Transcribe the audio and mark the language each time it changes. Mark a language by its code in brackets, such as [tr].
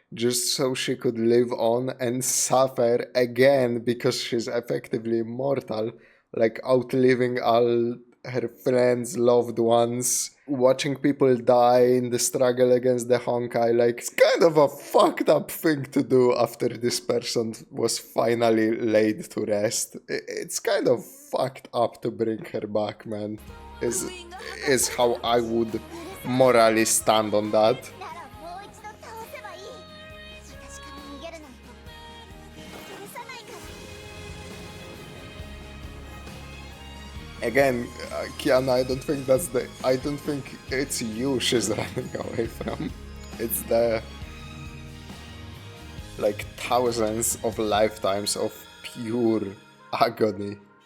[en] just so she could live on and suffer again because she's effectively immortal, like outliving all her friends, loved ones, watching people die in the struggle against the Honkai. Like, it's kind of a fucked up thing to do after this person was finally laid to rest. It's kind of fucked up to bring her back, man. Is how I would morally stand on that. [ja] ならもう一度倒せばいい。私から逃げるなんて許さないから。 [en] Again, Kiana, I don't think it's you she's running away from. It's the like thousands of lifetimes of pure agony.